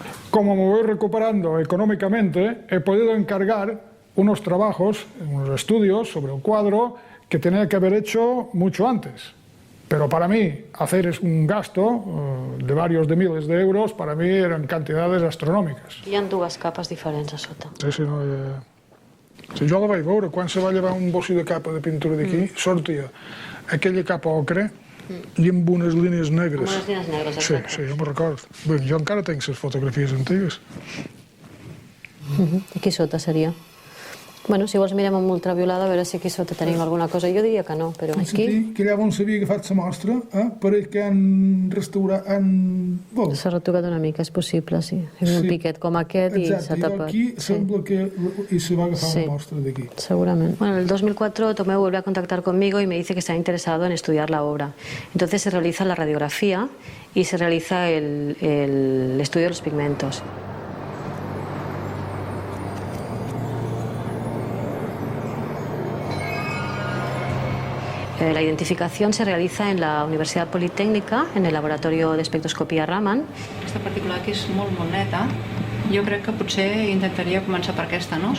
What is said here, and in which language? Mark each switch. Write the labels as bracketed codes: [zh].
[es] Como me voy recuperando económicamente, he podido encargar unos trabajos, unos estudios sobre el cuadro que tenía que haber hecho mucho antes. Pero para mí, hacer un gasto de varios de miles de euros, para mí eran cantidades astronòmiques. [ca] Hi ha 2 capes diferents a sota. Sí, no, si jo la vaig veure, quan se va llevar un bossi de capa de pintura d'aquí, sortia aquella capa ocre i amb unes línies negres. Amb unes línies negres, exacte. Sí, jo me'n record. Bé, jo encara tinc les fotografies antigues. Aquí sota seria. Bueno, si vols mirem amb ultraviolada a veure si aquí sota tenim alguna cosa. Jo diria que no, però aquí... Que allà on s'havia agafat la mostra, pareix que han restaurat... S'ha retocat una mica, és possible, sí. Hi ha un piquet com aquest i s'ha tapat. Exacte, i aquí sembla que se va agafar una mostra d'aquí. Segurament. [es] Bueno, en el 2004 Tomeu vuelve a contactar conmigo y me dice que está interesado en estudiar la obra. Entonces se realiza la radiografía y se realiza el estudio de los pigmentos. La identificación se realiza en la Universidad Politécnica, en el laboratorio de espectroscopia Raman. [ca] Aquesta particular que és molt neta, jo crec que potser intentaria començar per aquesta, ¿no?